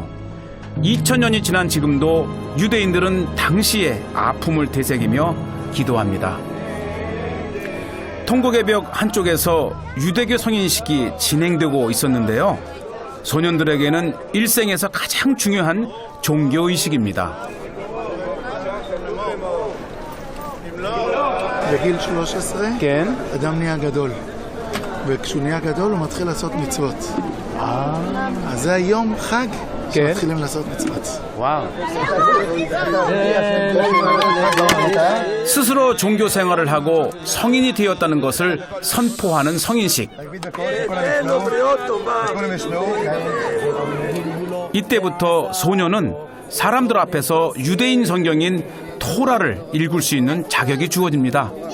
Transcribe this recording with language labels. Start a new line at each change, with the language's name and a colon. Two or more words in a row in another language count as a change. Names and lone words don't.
Korean: 2000년이 지난 지금도 유대인들은 당시의 아픔을 되새기며 기도합니다. 통곡의 벽 한쪽에서 유대교 성인식이 진행되고 있었는데요. 소년들에게는 일생에서 가장 중요한 종교의식입니다.
Hebrew: בגיל 13, כן. אדם נהיה גדול. וכשהוא נהיה גדול הוא מתחיל לעשות מצוות. אז זה היום חג שמתחילים לעשות מצוות.
Korean: 와우. 스스로 종교 생활을 하고 성인이 되었다는 것을 선포하는 성인식. 이때부터 소녀는 사람들 앞에서 유대인 성경인 토라를 읽을 수 있는 자격이 주어집니다.